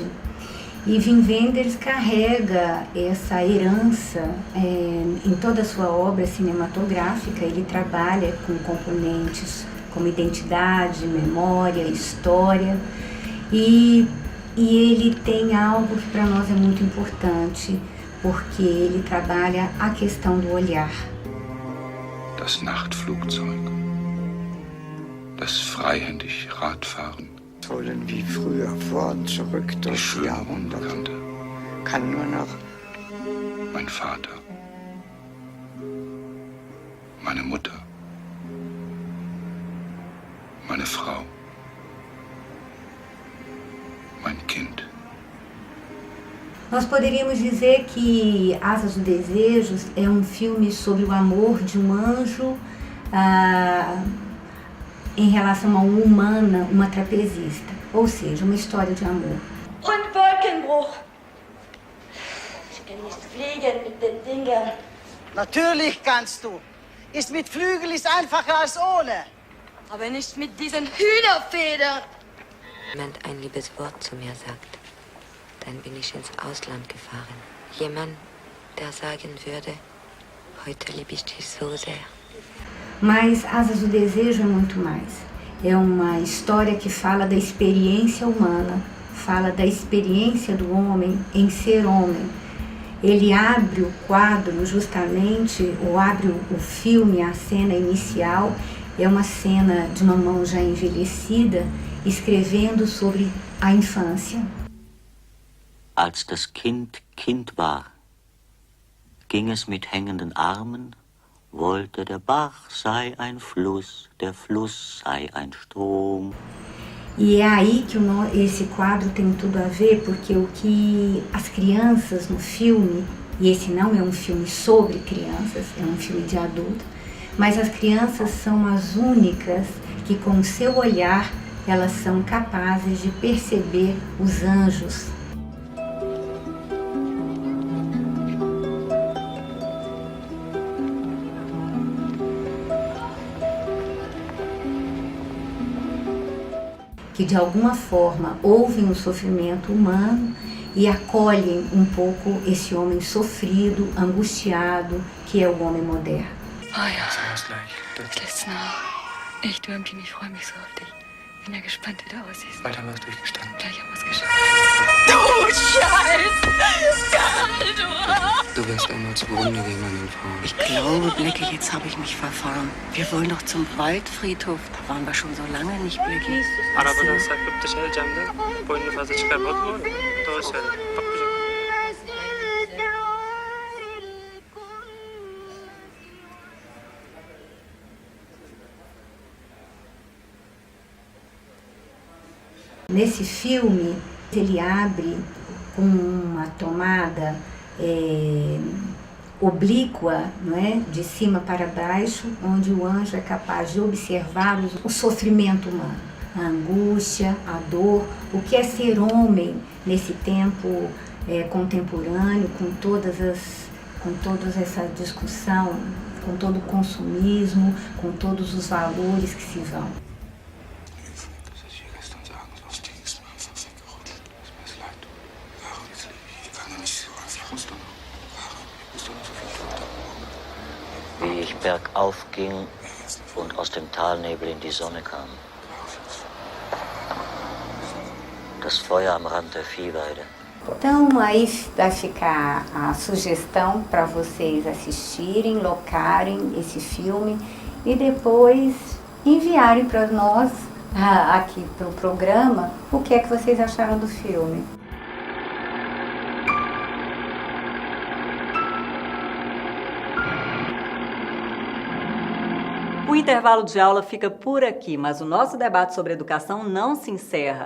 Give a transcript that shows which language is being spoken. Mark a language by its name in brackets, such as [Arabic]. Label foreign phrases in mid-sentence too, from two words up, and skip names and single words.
[Portuguese] E Wim Wenders carrega essa herança em toda a sua obra cinematográfica. Ele trabalha com componentes como identidade, memória, história, e ele tem algo que para nós é muito importante, porque ele trabalha a questão do olhar. [German] Das Nachtflugzeug, das freihändig Radfahren, wollen wie früher vor und zurück durch die Jahrhunderte. Kann nur noch mein Vater, meine Mutter, meine Frau, mein Kind. [Portuguese] Nós poderíamos dizer que Asas do Desejo é um filme sobre o amor de um anjo em relação a uma humana, uma trapezista, ou seja, uma história de amor. [German] Und Wolkenbruch. denn nicht fliegen mit den Dingern? Natürlich kannst du. Ist mit Flügel ist einfacher als ohne. Aber nicht mit diesen Hühnerfedern. Jemand ein liebes Wort zu mir sagt, dann bin ich ins Ausland gefahren. Jemand, der sagen würde, heute liebe ich dich so sehr. [Portuguese] Mas Asas do Desejo é muito mais. É uma história que fala da experiência humana, fala da experiência do homem em ser homem. Ele abre o quadro justamente, ou abre o filme, a cena inicial, é uma cena de uma mão já envelhecida, escrevendo sobre a infância. [German] Als das Kind Kind war, ging es mit hängenden Armen, wollte der Bach sei ein Fluss, der Fluss sei ein Strom. [Portuguese] E é aí que esse quadro tem tudo a ver, porque o que as crianças no filme, e esse não é um filme sobre crianças, é um filme de adulto, mas as crianças são as únicas que com o seu olhar elas são capazes de perceber os anjos. Que de alguma forma ouvem o sofrimento humano e acolhem um pouco esse homem sofrido, angustiado, que é o homem moderno. [German] Oh ja, das letzte Mal. Echt, irgendwie, ich freue mich so auf dich. Bin ja gespannt, wie du aussiehst. Bald haben wir es durchgestanden. Gleich haben wir es geschafft. Du Scheiß! Du wirst einmal zugrunde gehen an den Frauen. Ich glaube, Blackie, jetzt habe ich mich verfahren. Wir wollen doch zum Waldfriedhof. Da waren wir schon so lange nicht, Blackie. [Turkish] Arabadan sarkıp dışarı camdan boynunu fazla çıkarmadı bu arada. Doğru söyle. Bak güzel. [Portuguese] Nesse filme, ele abre com uma tomada oblíqua, não é? De cima para baixo, onde o anjo é capaz de observar o sofrimento humano, a angústia, a dor, o que é ser homem nesse tempo contemporâneo, com toda essa discussão, com todo o consumismo, com todos os valores que se vão. [German] Wie ich bergauf ging und aus dem Talnebel in die Sonne kam. Das Feuer am Rand der Viehweide. [Portuguese] Então aí vai ficar a sugestão para vocês assistirem, locarem esse filme e depois enviarem para nós, aqui para o programa, o que é que vocês acharam do filme. O intervalo de aula fica por aqui, mas o nosso debate sobre educação não se encerra.